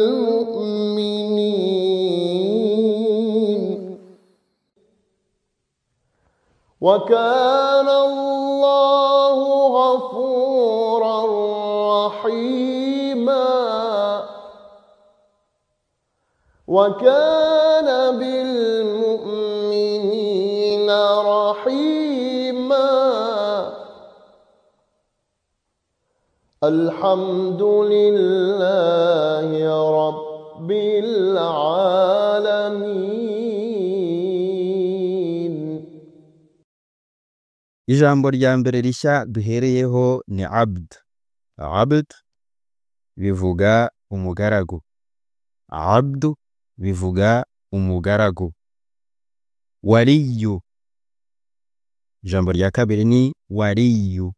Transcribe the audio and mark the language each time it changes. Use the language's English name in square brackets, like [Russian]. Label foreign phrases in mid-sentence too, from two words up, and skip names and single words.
[Arabic] مؤمنين وكان الله غفورا رحيما وكان بالمؤمنين رحيما. الحمد لله رب العالمين. [Kinyarwanda] Ijambo rya mbere rishya duhereyeho ni abd. Abd bivuga umugaragu. Abdu bivuga umugaragu. Waliyu. Ijambo rya kabiri ni waliyu.